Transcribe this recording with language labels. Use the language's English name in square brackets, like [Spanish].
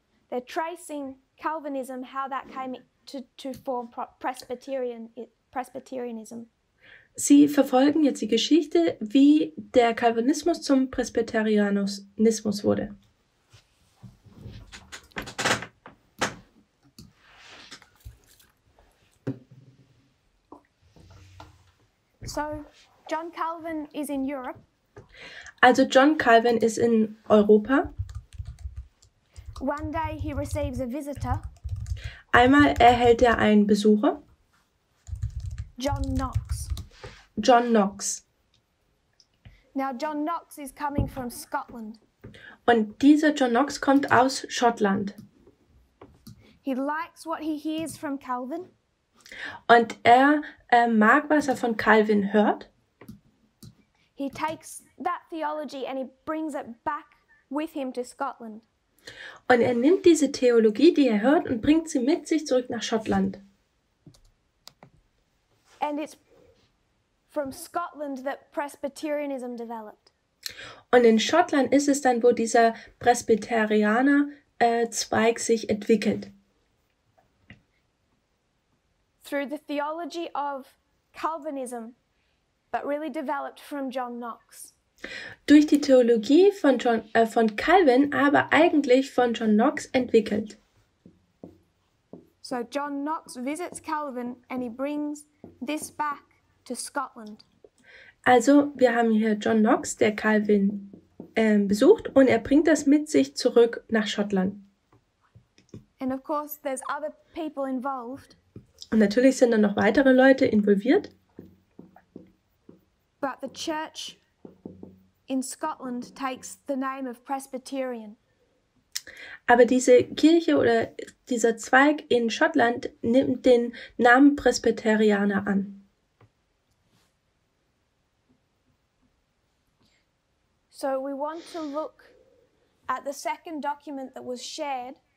[English] They're tracing Calvinism, how that came to form Presbyterianism. [German] Sie verfolgen jetzt die Geschichte, wie der Calvinismus zum Presbyterianismus wurde. [English] So, John Calvin is in Europe. [German] Also John Calvin ist in Europa. [English] One day he receives a visitor, [German] Einmal erhält er einen Besucher, [English] John Knox. [German] John Knox. [English] Now, John Knox is coming from Scotland. [German] Und dieser John Knox kommt aus Schottland. [English] He likes what he hears from Calvin. [German] Und er mag, was er von Calvin hört. [English] He takes that theology and he brings it back with him to Scotland. [German] Und er nimmt diese Theologie, die er hört, und bringt sie mit sich zurück nach Schottland. [English] And it's from Scotland that Presbyterianism developed. [German] Und in Schottland ist es dann, wo dieser Presbyterianer-Zweig sich entwickelt. [English] Through the theology of Calvinism, but really developed from John Knox. [German] Durch die Theologie von Calvin, aber eigentlich von John Knox entwickelt. [English] So John Knox visits Calvin and he brings this back to Scotland. [German] Also wir haben hier John Knox, der Calvin besucht, und er bringt das mit sich zurück nach Schottland. [English] And of course there's other people involved. [German] Und natürlich sind dann noch weitere Leute involviert. [English] But the church in Scotland takes the name of Presbyterian. [German] Aber diese Kirche oder dieser Zweig in Schottland nimmt den Namen Presbyterianer an. [English] So we want to look at the second document that was shared.